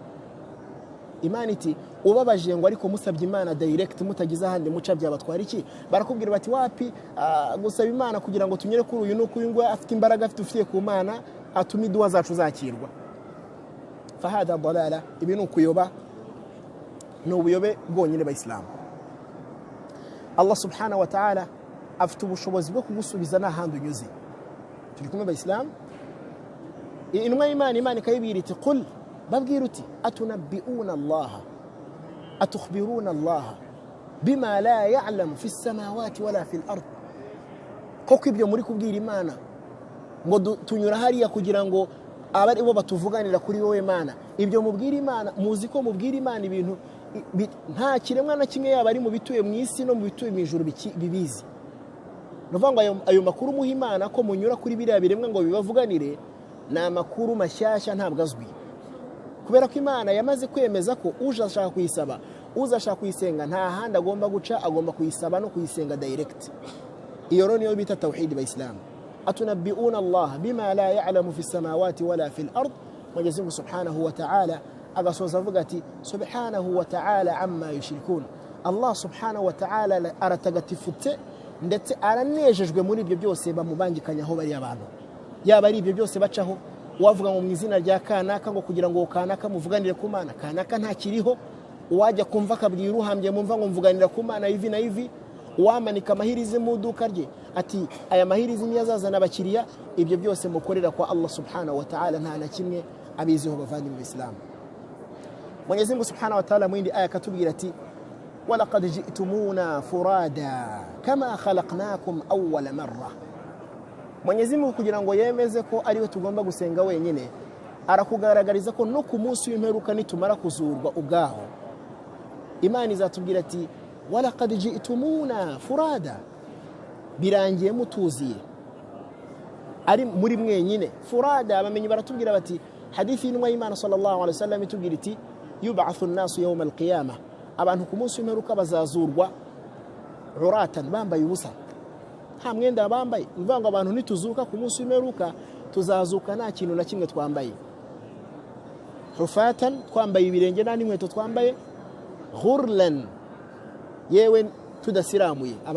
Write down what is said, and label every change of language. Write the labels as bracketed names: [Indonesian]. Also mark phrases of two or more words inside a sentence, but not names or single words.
[Kinyarwanda] Imana iti ubabajije ngo ariko musabye Imana direct mutagize ahandi muca byabatwara iki? Barakubwira bati wapi, gusaba Imana kugira ngo tunyere kuri uyu nuko uyu ngo afite imbaraga afite ufitiye ku Mana atuma idua zacu zakirwa. [Arabic] فهذا ضلالة, [Kinyarwanda] ibi ni ukuyoba, ni ubuyobe bwonyine bayisilamu. Allah subhanahu wa ta'ala afite ubushobozi bwo kugusubiza n'ahandi unyuze. Turi kumwe bayisilamu. Intumwa y'Imana, Imana ikayibwira iti qul, babwira uti [Arabic] أتنبئون الله أتخبرون الله بما لا يعلم في السماوات ولا في الأرض. [Kinyarwanda] Koko ibyo muri kubwira Imana ngo tunyura hariya kugira ngo abari bo batuvuganira kuri wowe Mana, ibyo mubwira Imana, muzi ko mubwira Imana ibintu nta kiremwa na kimwe yaba ari mu bituye mu isi no mu bituye mu ijuru bibizi. Nuvuga ngo ayo makuru muha Imana ko munyura kuri biriya biremwa ngo bibavuganire, ni amakuru mashyashya ntabwo azwi, kubera ko Imana yamaze kwemeza ko uje ashaka kuyisaba, uza ashaka kuyisenga nta handi agomba guca, agomba kuyisaba no kuyisenga direct. Iyo rero niyo bita tawhid bayisilamu. [Arabic] أتنبئون الله بما لا يعلم في السماوات ولا في الأرض. Mwenyezi Mungu سبحانه وتعالى [Kinyarwanda] agasoza avuga ati [Arabic] سبحانه وتعالى عما يشركون. الله سبحانه وتعالى [Kinyarwanda] aratagatifutse ndetse aranejejwe muri ibyo byose bamubangikanyaho bari abantu, yaba ari ibyo byose bacaho wavuga mu izina rya kanaka ngo kugira ngo kanaka muvuganire ku Mana, kanaka ntakiriho, uwajya kumva kabwira uhambye mumva ngo mvuganira ku Mana ivi na ivi, wamanika amahirizi mu duka rye ati aya mahirizi niyo azazana abakiriya. Ibyo byose mukorera kwa [Arabic] الله سبحانه وتعالى [Kinyarwanda] nta na kimwe abiziho bavandi mu Islam. [Arabic] Mwenyezi Mungu سبحانه وتعالى [Kinyarwanda] mu yindi aya katubwira ati [Arabic] ولقد جئتمونا فرادى كما خلقناكم أول مرة. [Kinyarwanda] Mwenyezi Mungu kugira ngo yemeze ko ariwe tugomba gusenga wenyine, arakugaragariza ko no ku munsi w'imperuka nitumara kuzurwa ubwaho Imana izatubwira ati [Arabic] ولقد جئتمونا فرادى, [Kinyarwanda] birangiye mutuziye ari muri mwenyine. Furada abamenyi baratubwira bati hadithi y'intumwa y'Imana [Arabic] صلى الله عليه وسلم [Kinyarwanda] itubwira iti [Arabic] يبعث الناس يوم القيامة, [Kinyarwanda] abantu ku munsi w'imperuka bazazurwa uratan, bambaye ubusa, nta mwenda bambaye. Mvanga abantu nituzuka ku munsi w'imperuka tuzazuka nta kintu na kimwe twambaye, hufatan, twambaye ibirenge nta n'inkweto twambaye, ghurlan, yewe tudasiramuye.